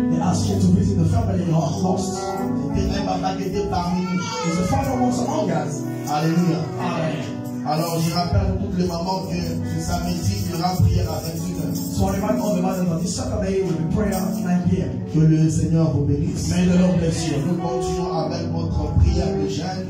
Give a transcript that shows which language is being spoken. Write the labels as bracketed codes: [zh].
[en] They ask you to visit the family lost. [fr] C'était un papa qui était parmi nous. [en] The father was among us. [fr] Alléluia. Amen. Alors je rappelle à toutes les mamans que ce samedi il y aura prière à 21h. [en] So I remind all the mothers that this Saturday will be prayer at 9 p.m. [fr] Que le Seigneur vous bénisse. [en] May the Lord bless you. [fr] Nous continuons avec votre prière de jeûne.